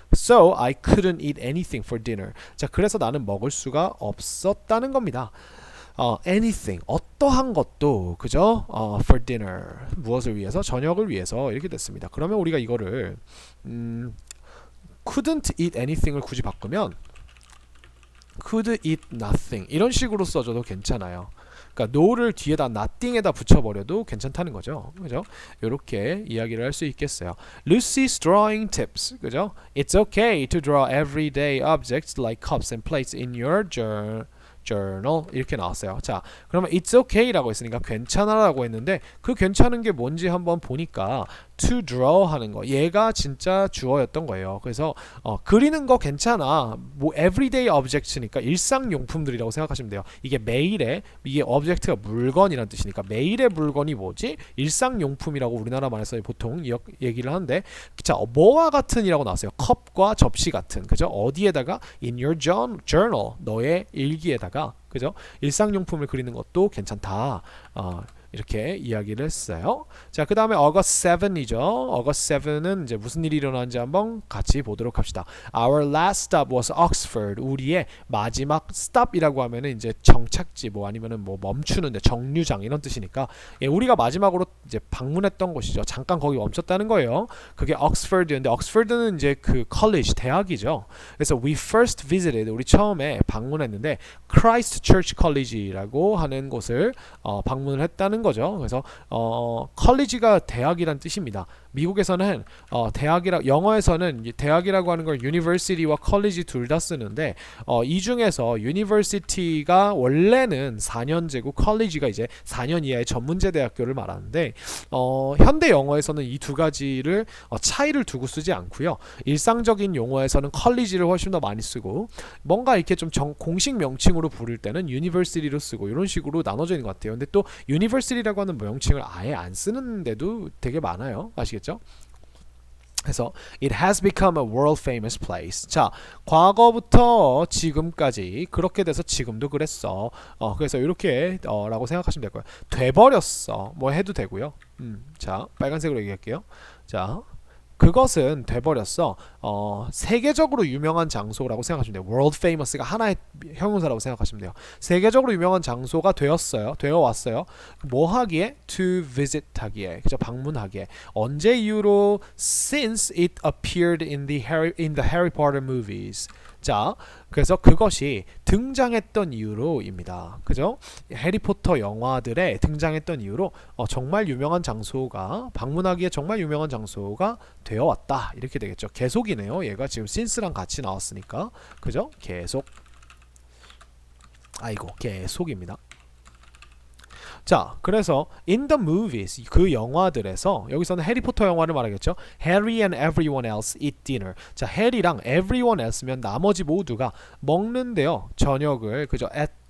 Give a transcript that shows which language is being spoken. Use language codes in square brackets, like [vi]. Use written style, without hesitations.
[en] So I couldn't eat anything for dinner. [ko] 자, 그래서 나는 먹을 수가 없었다는 겁니다. anything, 어떠한 것도, 그죠? for dinner, 무엇을 위해서? 저녁을 위해서 이렇게 됐습니다. 그러면 우리가 이거를 [en] couldn't eat anything [ko] 을 굳이 바꾸면 [en] could eat nothing [ko] 이런 식으로 써줘도 괜찮아요. 그러니까 no를 뒤에다 nothing에다 붙여버려도 괜찮다는 거죠. 그죠? 이렇게 이야기를 할 수 있겠어요. [en] Lucy's drawing tips, [ko] 그죠? [en] It's okay to draw everyday objects like cups and plates in your journal [ko] 이렇게 나왔어요. 자, 그러면 it's okay라고 했으니까 괜찮아라고 했는데 그 괜찮은 게 뭔지 한번 보니까 to draw 하는 거, 얘가 진짜 주어였던 거예요. 그래서 그리는 거 괜찮아. 뭐 everyday objects니까 일상용품들이라고 생각하시면 돼요. 이게 매일의, 이게 object가 물건이란 뜻이니까 매일의 물건이 뭐지? 일상용품이라고 우리나라 말에서 보통 얘기를 하는데, 자, 뭐와 같은이라고 나왔어요. 컵과 접시 같은, 그죠? 어디에다가? [en] in your journal, [ko] 너의 일기에다가, 그죠? 일상용품을 그리는 것도 괜찮다. 이렇게 이야기를 했어요. 자, 그 다음에 August 7이죠. August 7은 이제 무슨 일이 일어나는지 한번 같이 보도록 합시다. [en] Our last stop was Oxford. [ko] 우리의 마지막 stop이라고 하면은 이제 정착지, 뭐 아니면은 뭐 멈추는데 정류장 이런 뜻이니까, 예, 우리가 마지막으로 이제 방문했던 곳이죠. 잠깐 거기 멈췄다는 거예요. 그게 Oxford였는데 Oxford는 이제 그 college, 대학이죠. 그래서 [en] we first visited, [ko] 우리 처음에 방문했는데 Christ Church College라고 하는 곳을 방문을 했다는 거죠. 그래서 컬리지가 대학이란 뜻입니다. 미국에서는 영어에서는 대학이라고 하는 걸 university와 college 둘 다 쓰는데 이 중에서 university가 원래는 4년제고 college가 이제 4년 이하의 전문제 대학교를 말하는데 현대 영어에서는 이 두 가지를 차이를 두고 쓰지 않고요. 일상적인 용어에서는 college를 훨씬 더 많이 쓰고 뭔가 이렇게 좀 공식 명칭으로 부를 때는 university로 쓰고 이런 식으로 나눠져 있는 것 같아요. 근데 또 university라고 하는 명칭을 아예 안 쓰는 데도 되게 많아요. 아시겠죠? 그래서 [en] it has become a world famous place. [ko] 자, 과거부터 지금까지 그렇게 돼서 지금도 그랬어. 그래서 이렇게 라고 생각하시면 될 거예요. 돼버렸어. 뭐 해도 되고요. 자, 빨간색으로 얘기할게요. 자, 그것은 돼버렸어. 세계적으로 유명한 장소라고 생각하시면 돼요. world famous가 하나의 형용사라고 생각하시면 돼요. 세계적으로 유명한 장소가 되어 왔어요. 뭐 하기에? to visit 하기에, 그죠? 방문하기에. 언제 이후로? [en] since it appeared in the Harry Potter movies. [ko] 자, 그래서 그것이 등장했던 이유로입니다. 그죠? 해리포터 영화들에 등장했던 이유로 정말 유명한 장소가, 방문하기에 정말 유명한 장소가 되어왔다. 이렇게 되겠죠. 계속이네요. 얘가 지금 since랑 같이 나왔으니까. 그죠? 계속. 아이고, 계속입니다. 자, 그래서 in the movies, 그 영화들에서, 여기서는 해리포터 영화를 말하겠죠. [en] Harry and everyone else eat dinner. [ko] 자, 해리랑 [en] everyone else [ko] 면 나머지 모두가 먹는데요. 저녁을, 그죠? at